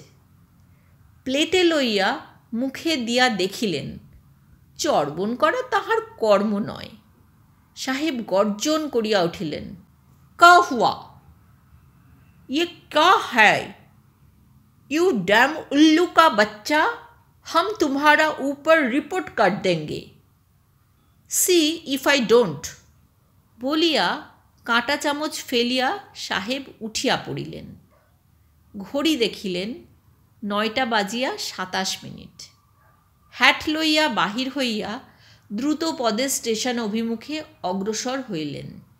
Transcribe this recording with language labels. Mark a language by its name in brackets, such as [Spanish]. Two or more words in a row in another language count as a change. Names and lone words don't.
[Bangla] প্লেটে লইয়া মুখে দিয়া দেখিলেন, চর্বণ করা তাহার কর্ম নয়। সাহেব গর্জন করিয়া উঠিলেন, [Hindi] का हुआ? ये क्या है? [English] you damn [Hindi] उल्लू का बच्चा, हम तुम्हारा ऊपर रिपोर्ट कर देंगे। [English] See if I don't. [Bangla] বলিয়া কাঁটা চামচ ফেলিয়া সাহেব উঠিয়া পড়িলেন। ঘড়ি দেখিলেন 9টা বাজিয়া 27 মিনিট। হ্যাট লইয়া বাহির হইয়া দ্রুত পদে স্টেশন অভিমুখে অগ্রসর হইলেন।